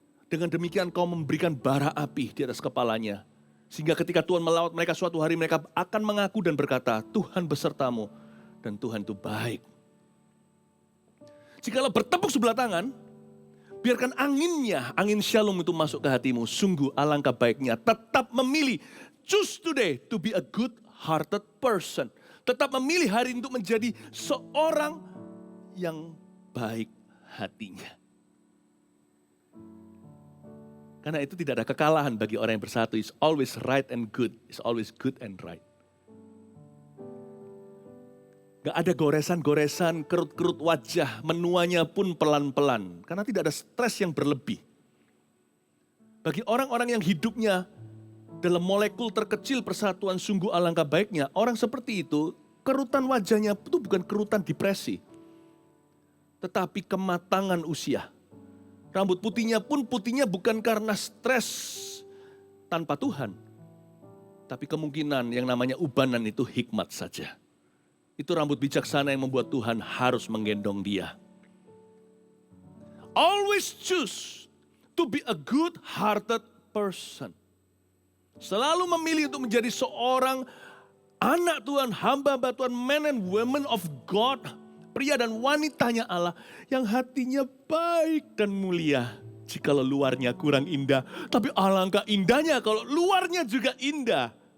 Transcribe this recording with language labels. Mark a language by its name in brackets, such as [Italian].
[Indonesian] Dengan demikian kau memberikan bara api di atas kepalanya. Sehingga ketika Tuhan melawat mereka suatu hari, mereka akan mengaku dan berkata, Tuhan besertamu dan Tuhan itu baik. Jikalau bertepuk sebelah tangan, biarkan anginnya, angin shalom itu masuk ke hatimu. Sungguh alangkah baiknya tetap memilih. [English] Choose today to be a good-hearted person. [Indonesian] Tetap memilih hari untuk menjadi seorang yang baik hatinya. Karena itu tidak ada kekalahan bagi orang yang bersatu. [English] It's always right and good. It's always good and right. [Indonesian] Gak ada goresan-goresan, kerut-kerut wajah, menuanya pun pelan-pelan. Karena tidak ada stres yang berlebih. Bagi orang-orang yang hidupnya dalam molekul terkecil persatuan sungguh alangkah baiknya, orang seperti itu, kerutan wajahnya itu bukan kerutan depresi. Tetapi kematangan usia. Rambut putihnya pun putihnya bukan karena stres tanpa Tuhan. Tapi kemungkinan yang namanya ubanan itu hikmat saja. Itu rambut bijaksana yang membuat Tuhan harus menggendong dia. [English] Always choose to be a good-hearted person. [Indonesian] Selalu memilih untuk menjadi seorang anak Tuhan, hamba-hamba Tuhan, [English] men and women of God, [Indonesian] pria dan wanitanya Allah yang hatinya baik dan mulia. Jikalau luarnya kurang indah, tapi alangkah indahnya kalau luarnya juga indah.